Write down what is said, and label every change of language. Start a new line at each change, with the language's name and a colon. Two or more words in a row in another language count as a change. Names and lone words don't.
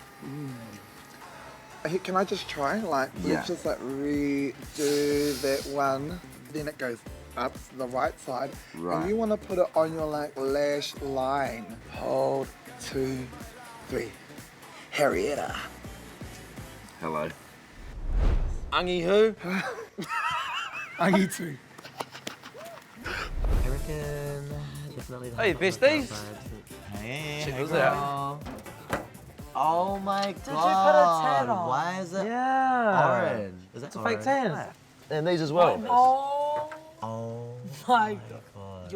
English: Hey, can I just try? Like, Yeah. let's just like redo that one. Then it goes up to the right side. Right. And you want to put it on your like lash line. Hold, 2, 3. Harrietta. Hello. Angitu. Angitu. I reckon definitely. the Hey, Haka besties. vibes. Hey, Check hey, those out. girl. Oh my you put a god! tan on? Why is it Yeah. orange? Is that It's a fake orange? tan. And these as well. Oh Oh my my god. god!